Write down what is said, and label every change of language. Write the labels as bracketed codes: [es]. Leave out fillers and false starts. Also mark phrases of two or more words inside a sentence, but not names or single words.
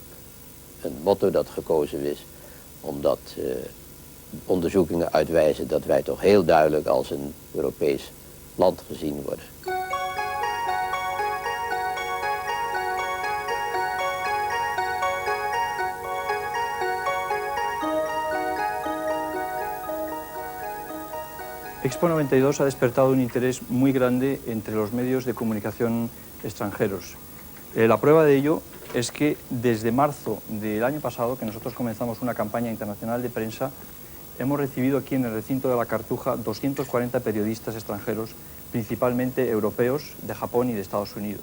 [nl] Een motto dat gekozen is omdat onderzoekingen uitwijzen dat wij toch heel duidelijk als een Europees land gezien worden. [es] Expo 92 ha despertado un interés muy grande entre los medios de comunicación extranjeros. La prueba de ello es que desde marzo del año pasado, que nosotros comenzamos una campaña internacional de prensa, hemos recibido aquí en el recinto de la Cartuja 240 periodistas extranjeros, principalmente europeos, de Japón y de Estados Unidos.